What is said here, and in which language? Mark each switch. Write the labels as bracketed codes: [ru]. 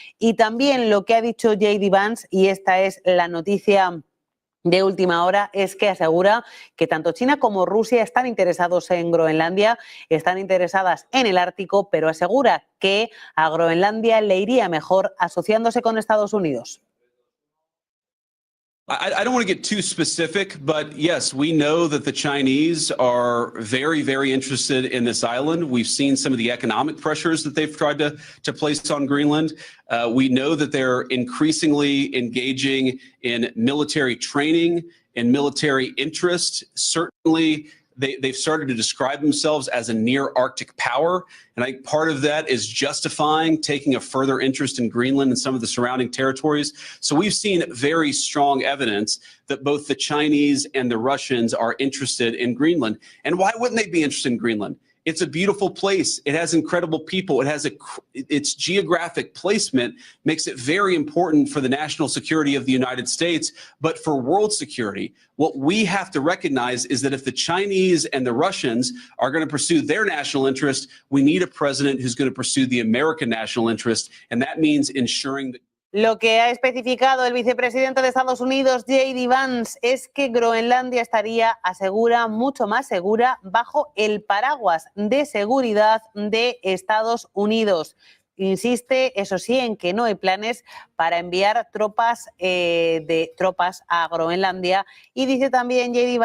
[es] Y también lo que ha dicho J.D. Vance, y esta es la noticia de última hora, es que asegura que tanto China como Rusia están interesados en Groenlandia, están interesadas en el Ártico, pero asegura que a Groenlandia le iría mejor asociándose con Estados Unidos. [en] I don't want to get too specific, but yes, we know that the Chinese are very, very interested in this island. We've seen some of the economic pressures that they've tried to place on Greenland. We know that they're increasingly engaging in military training and military interest. Certainly, they've started to describe themselves as a near Arctic power. And I think part of that is justifying taking a further interest in Greenland and some of the surrounding territories. So we've seen very strong evidence that both the Chinese and the Russians are interested in Greenland. And why wouldn't they be interested in Greenland? It's a beautiful place. It has incredible people. It has its geographic placement makes it very important for the national security of the United States, but for world security. What we have to recognize is that if the Chinese and the Russians are going to pursue their national interest, we need a president who's going to pursue the American national interest, and that means ensuring that [es] Lo que ha especificado el vicepresidente de Estados Unidos, J.D. Vance, es que Groenlandia estaría, asegura, mucho más segura bajo el paraguas de seguridad de Estados Unidos. Insiste, eso sí, en que no hay planes para enviar tropas a Groenlandia y dice también J.D.